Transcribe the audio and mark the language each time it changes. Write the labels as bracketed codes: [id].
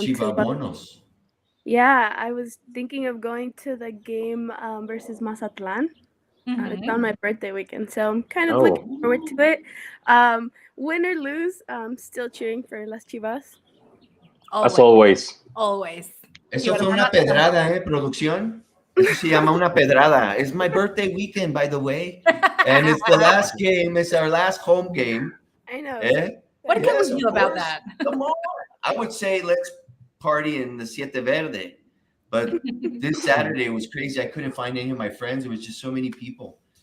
[en] Chiva Bonos. Yeah, I was thinking of going to the game versus Mazatlan. It's on my birthday weekend, so I'm kind of looking forward to it. Win or lose, I'm still cheering for Las Chivas. As always. Always. [es] Eso fue una pedrada, producción. Eso se llama una pedrada. [en] It's my birthday weekend, by the way. And it's the last game. It's our last home game. I know. What can we do about that? Come on. I would say let's party in the Siete Verde. But this Saturday was crazy. I couldn't find any of my friends. It was just so many people.